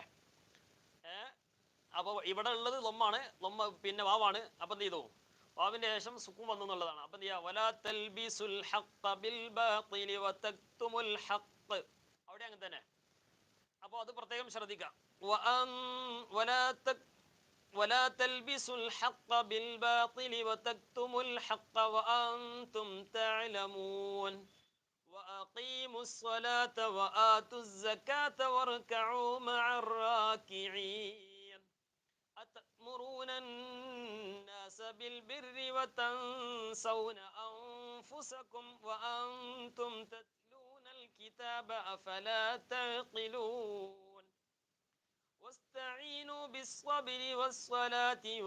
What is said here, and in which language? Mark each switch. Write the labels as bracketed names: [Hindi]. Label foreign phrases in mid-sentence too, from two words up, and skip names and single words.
[Malayalam] അപ്പോൾ ഇവിടെ ഉള്ളത് ലൊമ്മാണ്, ലൊമ്മ പിന്നെ വാവാണ്. അപ്പം എന്ത് ചെയ്തു, വാവിൻ്റെ ശേഷം സുക്കൂൻ വന്നു എന്നുള്ളതാണ്. അപ്പം എന്ത് ചെയ്യുക, [Arabic] ولا تلبسوا الحق بالباطل وتكتموا الحق, [Malayalam] അവിടെ അങ്ങനെ തന്നെ. അപ്പോൾ അത് പ്രത്യേകം ശ്രദ്ധിക്കുക. [Arabic] ولا تلبسوا الحق بالباطل وتكتموا الحق وأنتم تعلمون وأقيموا الصلاة وآتوا الزكاة واركعوا مع الراكعين أتأمرون الناس بالبر وتنسون أنفسكم وأنتم تتلون الكتاب أفلا تعقلون واستعينوا بالصبر والصلاة